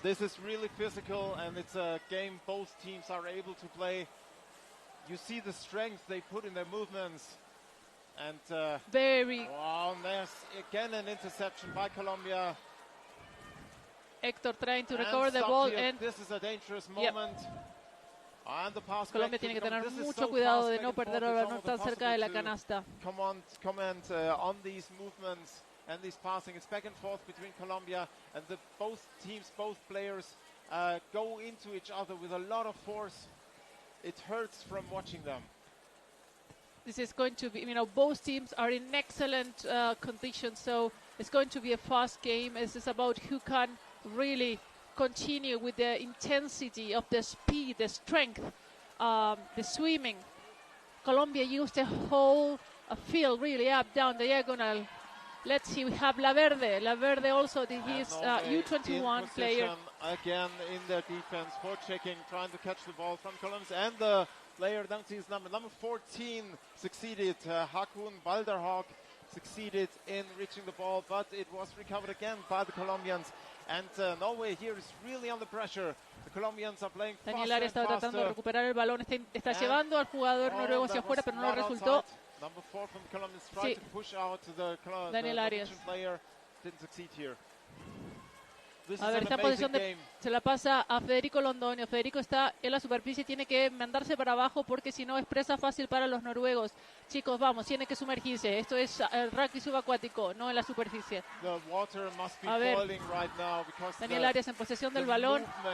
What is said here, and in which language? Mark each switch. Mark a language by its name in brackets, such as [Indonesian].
[English] This is really physical, and it's a game both teams are able to play. You see the strength they put in their movements. And wow, there's again an interception by Colombia. Hector trying to recover the ball. And this is a dangerous moment. And the pass [Spanish] Colombia tiene que tener mucho cuidado de no perder el balón tan cerca de la canasta. [English] Comment on these movements and this passing. It's back and forth between Colombia and both teams, both players go into each other with a lot of force. It hurts from watching them. This is going to be, both teams are in excellent condition, so it's going to be a fast game. This is about who can really continue with the intensity of the speed, the strength, the swimming. Colombia used the whole field really up, down, diagonal. Let's see, we have La Verde also, he's U21 player. Again in their defense, forechecking, trying to catch the ball from Columbus, and the player, don't see his number 14 succeeded, Hakun Balderhag succeeded in reaching the ball, but it was recovered again by the Colombians. And Norway here is really under pressure. The Colombians are playing [Spanish] Daniel Arias está tratando de recuperar el balón, está llevando al jugador noruego hacia afuera, pero no resultó. [English] Number 4 from the Colombians tried to push out to the Arias player, didn't succeed here. [Spanish] A ver, está en posición de... Se la pasa a Federico Londoño. Federico está en la superficie, tiene que mandarse para abajo porque si no es presa fácil para los noruegos. Chicos, vamos, tiene que sumergirse. Esto es el rugby subacuático, no en la superficie. A ver, Daniel Arias en posesión del balón.